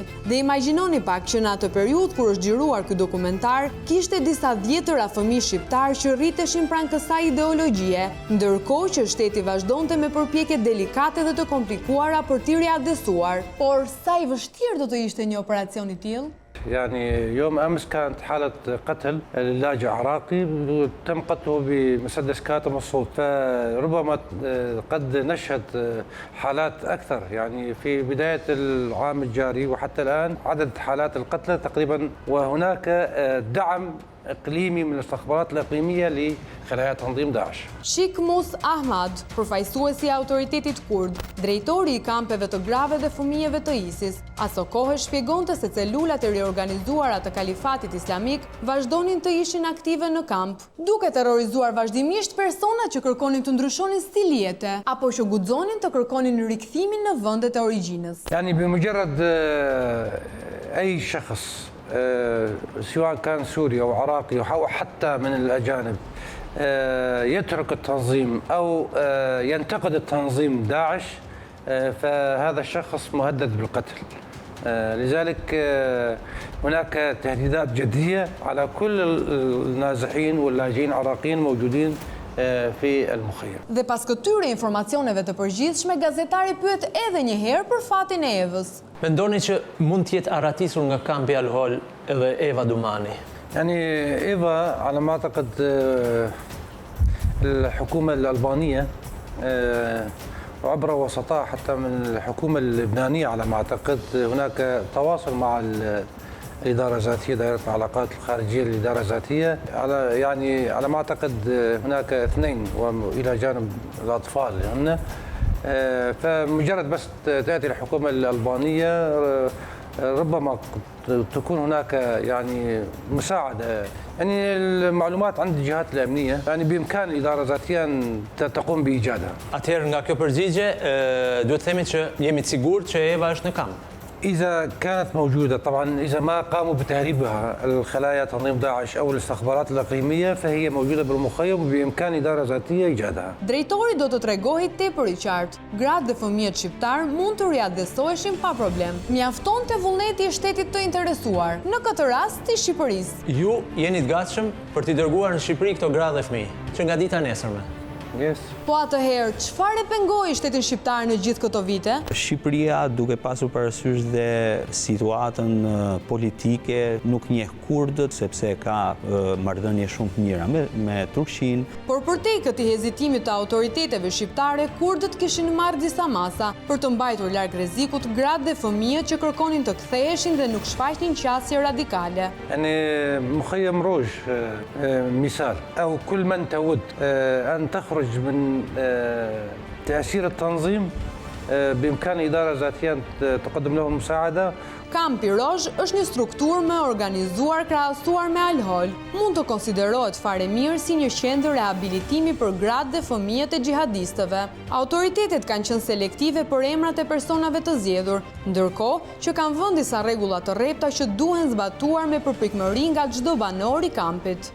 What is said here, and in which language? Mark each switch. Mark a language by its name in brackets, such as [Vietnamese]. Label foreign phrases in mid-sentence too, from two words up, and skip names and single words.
[Albanian] Dhe imagjinoni pak që në atë periudhë kur është xhiruar ky dokumentar, kishte disa dhjetëra fëmijë shqiptar që rriteshin pranë kësaj ideologjie, ndërkohë që shteti vazhdonte me përpjekje delikate dhe të komplikuara për t'i riadesuar. Por sa i vështirë do të ishte një operacion i tillë? [Arabic] يعني يوم أمس كانت حالة قتل للاجئ عراقي تم قتله بمسدس كاتم الصوت فربما قد نشهد حالات أكثر يعني في بداية العام الجاري وحتى الآن عدد حالات القتلى تقريبا وهناك دعم إقليمي من الاستخبارات الإقليمية لخلايا تنظيم داعش. [Albanian] Shik Mus Ahmad, përfaqësuesi i autoritetit kurd, drejtori i kampeve të grave dhe fëmijëve të ISIS, aso kohë shpjegonte se celulat e riorganizuara të kalifatit islamik vazhdonin të ishin aktive në kamp, duke terrorizuar vazhdimisht persona që kërkonin të ndryshonin stil jete apo që guxonin të kërkonin rikthimin në vendet e origjinës. [Arabic] يعني بمجرد أي شخص سواء كان سوري أو عراقي أو حتى من الأجانب يترك التنظيم أو ينتقد التنظيم داعش فهذا الشخص مهدد بالقتل. لذلك هناك تهديدات جدية على كل النازحين واللاجئين العراقيين موجودين في المخيم. [Albanian] Dhe pas këtyre informacioneve të përgjithshme, gazetari pyet edhe një herë për fatin e Evës. Mendoni që mund të jetë arratisur nga kampi Alhol edhe Eva Dumani? [Arabic] يعني إيفا على ما أعتقد الحكومة الألبانية وعبر وسطاء حتى من الحكومة اللبنانية على ما أعتقد هناك تواصل مع الإدارة الذاتية دائرة العلاقات الخارجية للإدارة الذاتية على ما أعتقد هناك اثنين وإلى جانب الأطفال هن فمجرد بس تأتي الحكومة الألبانية ربما تكون هناك مساعدة المعلومات عند الجهات الأمنية بإمكان الإدارة الذاتية أن تقوم بإيجادها. [Albanian] Atëherë nga kjo përgjigje duhet të themi që jemi të sigurt që Eva është në kamp. [Arabic] إذا كانت موجودة طبعا إذا ما قاموا بتهريبها الخلايا تنظيم داعش أو الاستخبارات الإقليمية فهي موجودة بالمخيم وبإمكان إدارة ذاتية إيجادها. [Albanian] Drejtori do të tregojë tepër i qartë. Gratë dhe fëmijët shqiptar mund të riadhesoheshin pa problem. Mjaftonte vullneti i shtetit të interesuar, në këtë rast i Shqipërisë. Ju jeni të gatshëm për t'i dërguar në Shqipëri këto gra dhe fëmijë, që nga dita nesërme. Yes. Po atëherë, çfarë pengoi shtetin shqiptar në gjithë këto vite? Shqipëria, duke pasur parasysh dhe situatën politike, nuk njeh kurdët sepse ka marrëdhënie shumë të mira me Turqinë. Por përtej këtij hezitimi të autoriteteve shqiptare, kurdët kishin marrë disa masa për të mbajtur larg rrezikut gratë dhe fëmijët që kërkonin të ktheheshin dhe nuk shfaqnin qasje radikale. [Arabic] مخيم روج مثال أو كل من تود أن تخرج من تأثير التنظيم بإمكان إدارة ذاتية أن تقدم لهم مساعدة. [Albanian] Kampi Rozh është një strukturë me organizuar krahasuar me Al-Hol. Mund të konsiderohet fare mirë si një qendër rehabilitimi për gratë dhe fëmijët e xhihadistëve. Autoritetet kanë qenë selektive për emrat e personave të zgjedhur, ndërkohë që kanë vënë disa rregulla të rrepta që duhen zbatuar me përpikmëri nga çdo banor i kampit.